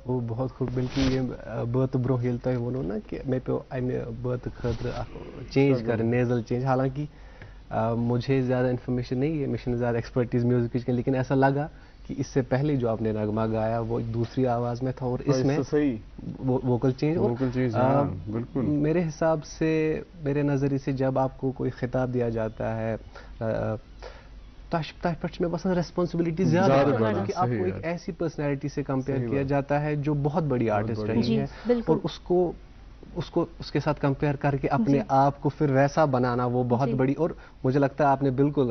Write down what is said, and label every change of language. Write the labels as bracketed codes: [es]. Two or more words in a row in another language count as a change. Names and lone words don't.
[ur] بہت خوب بالکل [ks] یہ بٲتھ برونٛہہ ییٚلہِ تۄہہِ ووٚنوٕ نا کہ مےٚ پیوٚو اَمہِ بٲتھٕ خٲطرٕ اکھ چینج کَرٕنۍ نیزل چینج [ur] حالانکہ مجھے زیادہ انفارمیشن نہیں ہے مجھے زیادہ [en] expertise music [ur] کی لیکن ایسا لگا کہ اس سے پہلے جو آپ نے نغمہ گایا وہ ایک دوسری آواز میں تھا اور اس میں [en] vocal change [ur] بالکل میرے حساب سے میرے نظریے سے جب آپ کو کوئی خطاب دیا جاتا ہے [ks] تہ پہ میں باسان [ur] ریسپانسبلٹی زیادہ کہ آپ کو ایک ایسی پرسنالٹی سے کمپیئر کیا جاتا ہے جو بہت بڑی آرٹسٹ رہی ہے اور اس کے ساتھ کمپیئر کر کے اپنے آپ کو پھر ویسا بنانا وہ بہت بڑی اور مجھے لگتا ہے آپ نے بالکل